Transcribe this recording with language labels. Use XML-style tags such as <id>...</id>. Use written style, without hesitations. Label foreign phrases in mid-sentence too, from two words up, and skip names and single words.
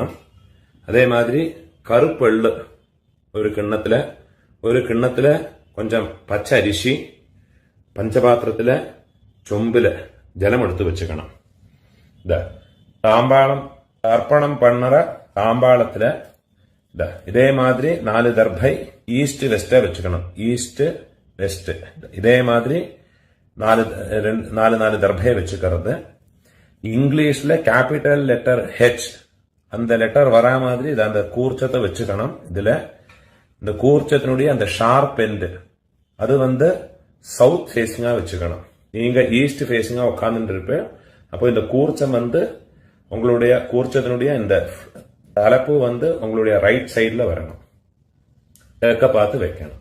<ta>அதேமாதிரி கறுப்பெள்ளு ஒரு கிண்ணத்திலே கொஞ்சம் பச்சை அரிசி, பஞ்சபாத்திரத்திலே சொம்பில் ஜலம் எடுத்து வெச்சுக்கணும். தாம்பாளம் தர்ப்பணம் பண்ணற தாம்பாளத்தில் இதேமாதிரி 4 தர்ப்பை</ta> <en>east west</en> <ta>வெச்சுக்கணும்.</ta> <en>east west</en> <ta>இதேமாதிரி 4 தர்ப்பையை வெச்சுக்கறது. இங்கிலீஷ்ல</ta> <en>capital letter H</en> <ta>அந்த லெட்டர் வரா மாதிரி இது அந்த கூர்ச்சத்தை வச்சுக்கணும். இதுல இந்த கூர்ச்சத்தினுடைய அந்த</ta> <en>sharp end</en> <ta>அது</ta> <en>south facing</en> <ta>வச்சுக்கணும். நீங்க</ta> <en>east facing</en> <ta>உட்கார்ந்துட்டு இருப்பேன். அப்போ இந்த கூர்ச்சம் உங்களுடைய கூர்ச்சத்தினுடைய இந்த தலைப்பு உங்களுடைய</ta> <en>right side</en> <ta>வரணும், கிழக்க பார்த்து வைக்கணும்.</ta>